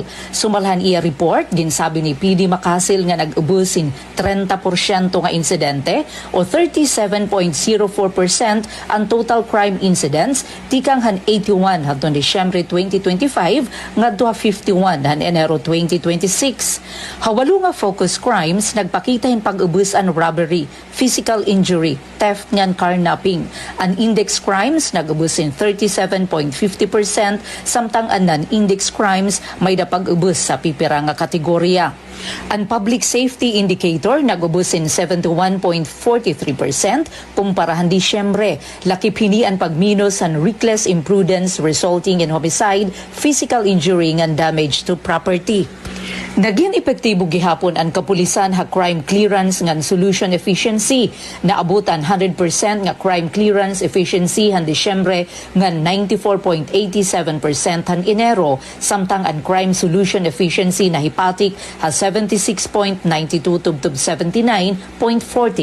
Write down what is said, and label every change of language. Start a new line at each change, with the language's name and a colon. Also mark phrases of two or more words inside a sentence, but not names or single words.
Waray: Sumalhan iya report, ginsabi ni PD Macasil nga nag-ubusin 30% nga insidente o 37.04% ang
English: total crime incidents
Waray: tikang han 81 hangtod Disyembre 2025 ngadto 51 han Enero 2026. Hawalo nga
English: focus crimes
Waray: nagpakita hin pag-ubus an robbery,
English: physical injury,
Waray: theft ngan carnapping. An
English: index crimes
Waray: nag-ubus in 37.50% samtang an
English: non-index crimes
Waray: may dapag-ubus sa pipira nga kategorya. Ang
English: public safety indicator
Waray: nag-ubus in 71.43% kumparahan Disyembre. Lakip hini ang pagminos ang
English: reckless imprudence resulting in homicide, physical injury and damage to property.
Waray: Naging epektibo gihapon ang kapulisan ha
English: crime clearance
Waray: ngan
English: solution efficiency.
Waray: Naabutan 100% nga
English: crime clearance efficiency
Waray: han Disyembre ngan 94.87% han Enero, samtang ang
English: crime solution efficiency
Waray: na hipatik ha 76.92 tubtub 79.49%.